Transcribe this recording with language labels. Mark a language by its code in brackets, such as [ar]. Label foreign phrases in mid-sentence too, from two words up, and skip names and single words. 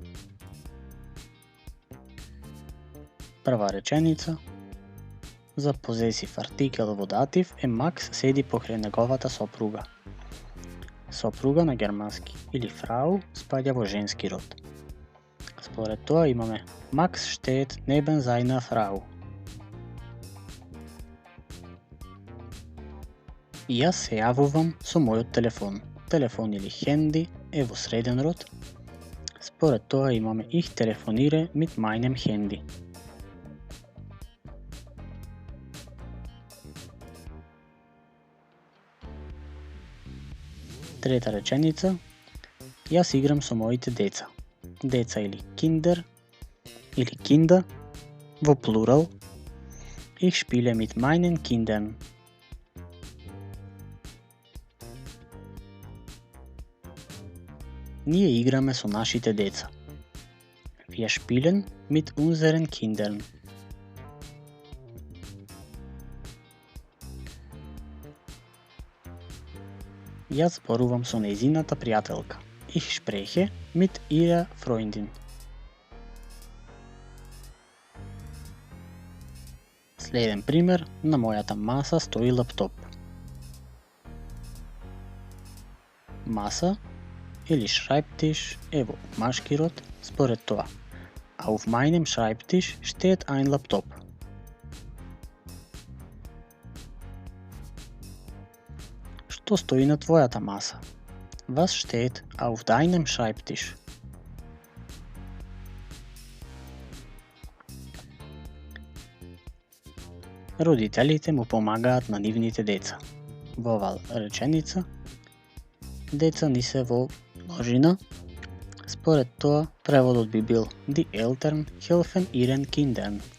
[mk] Прва реченица. За позесив артикел во датив е Макс седи покрај неговата сопруга. Сопруга на германски или фрау спаѓа во женски род. Според тоа имаме [de] Макс steht neben seiner Frau. [mk] Јас се јавувам со мојот телефон. Телефон или хенди е во среден род. Според тоа имаме [de] Ich telefoniere mit meinem Handy. [mk] Трета реченица. Јас играм со моите деца. Деца или Kinder или Kinder во плурал. [de] Ich spiele mit meinen Kindern. [mk] Ние играме со нашите деца. [de] Wir spielen mit unseren Kindern. [mk] Јас зборувам со нејзината пријателка. [de] Ich spreche mit ihrer Freundin. [mk] Следен пример, на мојата маса стои лаптоп. Masa или Schreibtisch е во машки род според тоа, а [de] auf meinem Schreibtisch steht ein Laptop. [mk] Што стои на твојата маса? [de] Was steht auf deinem Schreibtisch? [mk] Родителите му помагаат на нивните деца. Во оваа реченица, деца ни се во множина. Според тоа, преводот би бил [de] Die Eltern helfen ihren Kindern.